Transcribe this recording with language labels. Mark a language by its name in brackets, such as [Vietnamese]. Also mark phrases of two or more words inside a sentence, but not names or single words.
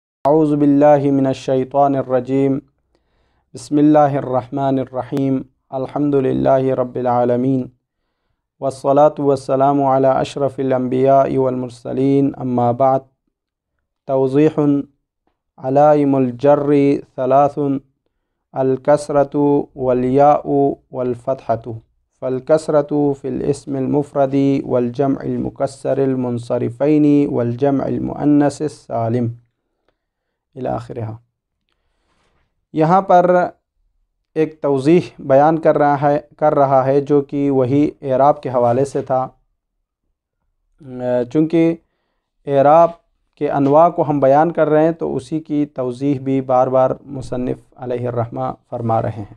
[Arabic] أعوذ بالله من الشيطان الرجيم بسم الله الرحمن الرحيم الحمد لله رب العالمين والصلاة والسلام على أشرف الأنبياء والمرسلين أما بعد. توضيح علائم الجر ثلاث الكسرة والياء والفتحة فالكسرة في الاسم المفرد والجمع المكسر المنصرفين والجمع المؤنث السالم إلى آخرها. [Urdu] یہاں پر ایک توضیح بیان کر رہا ہے جو کہ وہی اعراب کے حوالے سے تھا. چونکہ اعراب کے انواع کو ہم بیان کر رہے ہیں تو اسی کی توضیح بھی بار بار مصنف [Arabic] عليه الرحمة [Urdu] فرما رہے ہیں.